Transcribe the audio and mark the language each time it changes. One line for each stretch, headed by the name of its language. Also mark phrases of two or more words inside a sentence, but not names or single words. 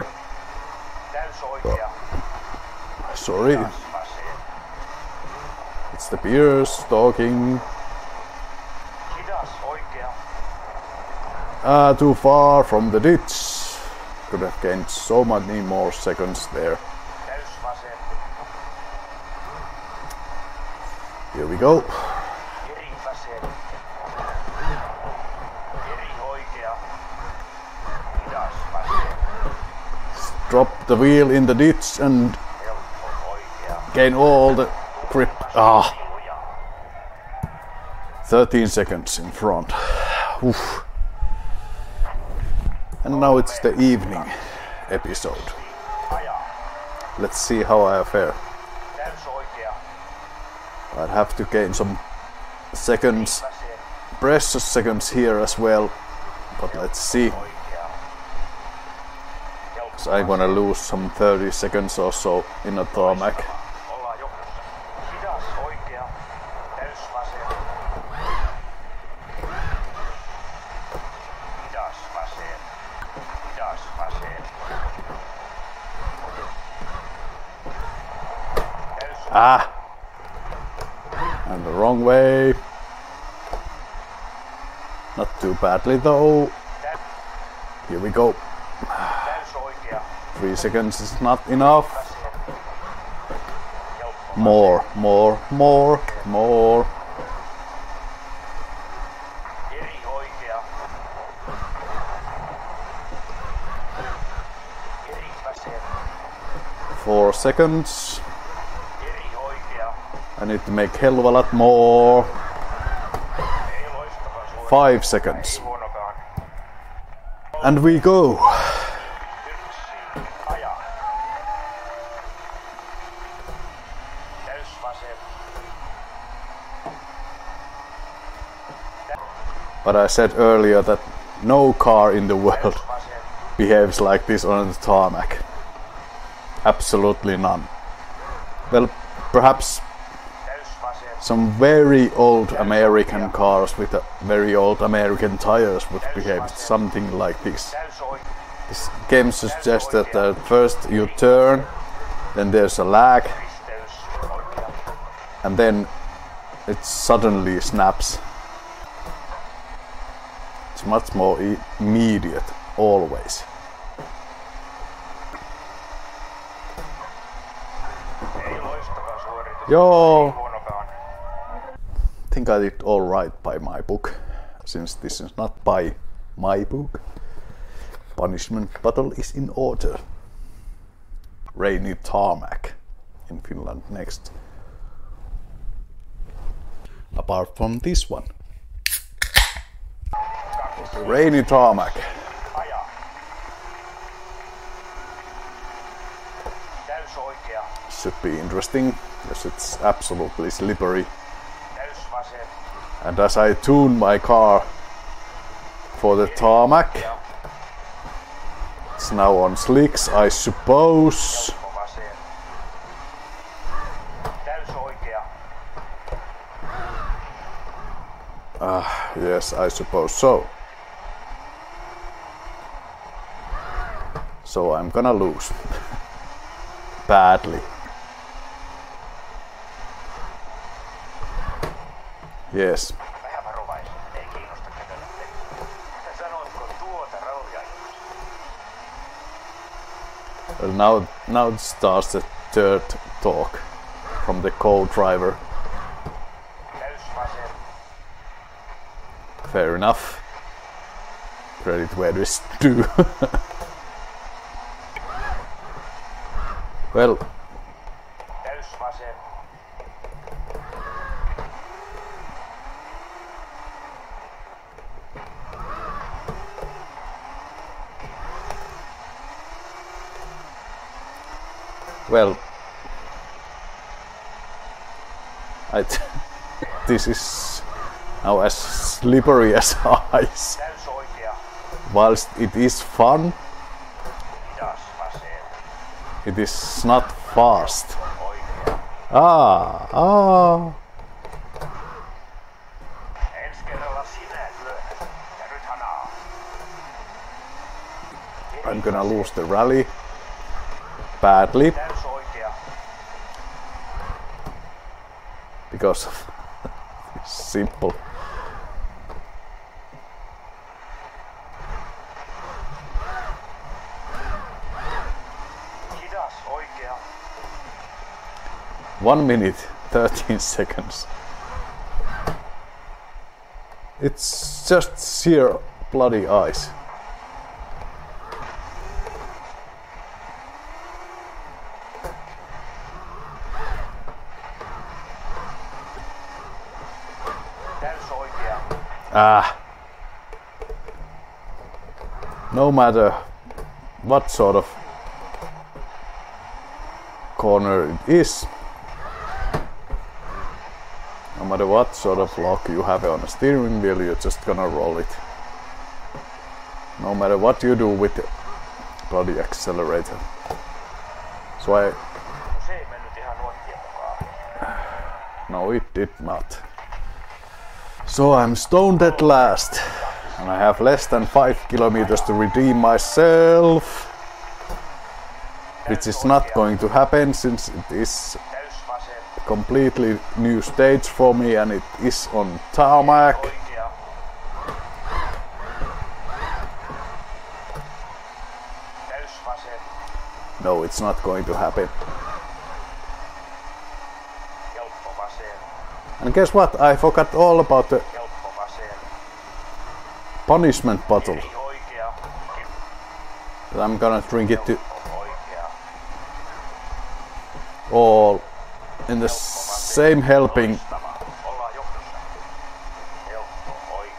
English: Sorry. It's the beers talking.
Finnish: Hidas oikea.
English: Too far from the ditch. Could have gained so many more seconds there.
Finnish: Täys vasen.
English: Here we go.
Finnish: Eri vasen. Eri oikea. Hidas vasen.
English: Drop the wheel in the ditch and
Finnish: Helppo oikea.
English: gain all the grip. Ah,
Finnish: Sivuja.
English: 13 seconds in front. Oof. And now it's the evening episode.
Finnish: Aja.
English: Let's see how I fare.
Finnish: Täys oikea.
English: I'd have to gain some seconds,
Finnish: Vasen.
English: precious seconds here as well. But let's see.
Finnish: Oikea. Helppo
English: 'Cause I'm gonna lose some 30 seconds or so in a tarmac.
Finnish: Ollaan johdossa. Hidas oikea. Täys vasen. Hidas vasen. Hidas vasen. Täys
English: Ah! And the wrong way. Not too badly though. Here we go.
Finnish: täys oikea.
English: 3 seconds is not enough.
Finnish: Vasen. Helppo.
English: More.
Finnish: Eri oikea. Eri vasen.
English: 4 seconds.
Finnish: Eri oikea.
English: I need to make hell of a lot more.
Finnish: Ei loistavan suora.
English: 5 seconds.
Finnish: Ei huonokaan.
English: And we go.
Finnish: Yksi. Aja. Täys vasen.
English: But I said earlier that no car in the world
Finnish: Täys vasen.
English: behaves like this on the tarmac. Absolutely none. Well, perhaps
Finnish: Täys vasen.
English: some very old American cars with very old American tires would behave something like this.
Finnish: Täys oikea.
English: This game suggests that first you turn, then there's a lag,
Finnish: Risteys. Oikea.
English: and then it suddenly snaps. It's much more immediate, always.
Finnish: Ei loistavan suoritus. Joo. Ei huonokaan.
English: I think I did all right by my book, since this is not by my book. Punishment battle is in order. Rainy tarmac in Finland next. Apart from this one. Rainy tarmac.
Finnish: Aja. Täys oikea.
English: Should be interesting, because it's absolutely slippery.
Finnish: Täys vasen.
English: And as I tune my car for the tarmac, it's now on slicks, I suppose.
Finnish: Helppo vasen. Täys oikea.
English: Yes, I suppose so. So I'm gonna lose. Badly. Yes.
Finnish: Vähän varovaisesti. Ei kiinnosta ketä lähtee. Sanoitko tuota rallyajoista?
English: Well, now it starts the third talk from the co-driver.
Finnish: Täys vasen.
English: Fair enough. Credit where it's due. Well,
Finnish: Täys vasen.
English: well, this is now as slippery as ice.
Finnish: Täys oikea.
English: Whilst it is fun,
Finnish: Hidas vasen.
English: it is not fast.
Finnish: Oikea. Ah. Ensi kerralla sinä lyöt. Ja nyt hanaa.
English: I'm gonna lose the rally badly
Finnish: Täys oikea.
English: because of simple.
Finnish: Hidas oikea.
English: 1 minute, 13 seconds. It's just sheer bloody ice.
Finnish: Täys oikea.
English: No matter what sort of corner it is, no matter what sort of lock you have on a steering wheel, you're just gonna roll it. No matter what you do with the bloody accelerator. So
Finnish: Se ei mennyt ihan nuottien mukaan.
English: no, it did not. So I'm stoned at last, and I have less than 5 kilometers to redeem myself, which is not going to happen since it is
Finnish: Täys vasen.
English: a completely new stage for me and it is on tarmac.
Finnish: Oikea. Täys vasen.
English: No, it's not going to happen.
Finnish: Helppo vasen.
English: And guess what? I forgot all about the
Finnish: Helppo vasen.
English: punishment bottle.
Finnish: Ei oikea.
English: But I'm gonna drink it to
Finnish: Oikea.
English: all in the same helping.
Finnish: Ollaan johdossa. Helppo oikea.